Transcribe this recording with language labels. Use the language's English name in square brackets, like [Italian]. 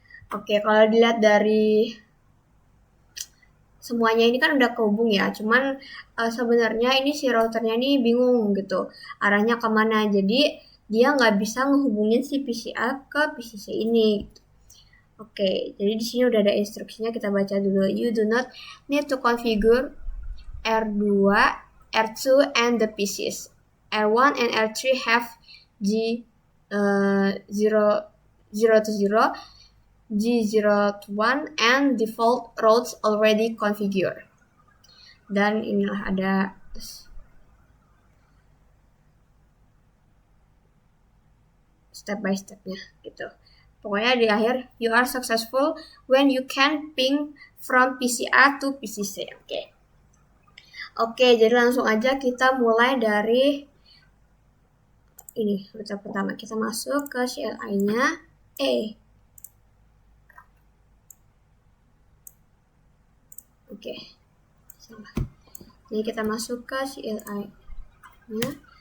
[Indonesian] Oke, kalau dilihat dari semuanya ini kan udah kehubung ya, cuman sebenarnya ini si routernya nih bingung gitu arahnya kemana, jadi dia nggak bisa ngehubungin si PCA ke PCC ini. Oke, jadi di sini udah ada instruksinya, kita baca dulu. [English] You do not need to configure R2, R2 and the PCs. R1 and R3 have G0 to 0, G0 to 1 and default routes already configured. [Indonesian] Dan inilah ada step by stepnya gitu. Pokoknya di akhir, [English] you are successful when you can ping from PCA to PCC. [Indonesian] Oke, jadi langsung aja kita mulai dari ini, router pertama. Kita masuk ke CLI-nya. Oke, salah. Jadi kita masuk ke CLI-nya.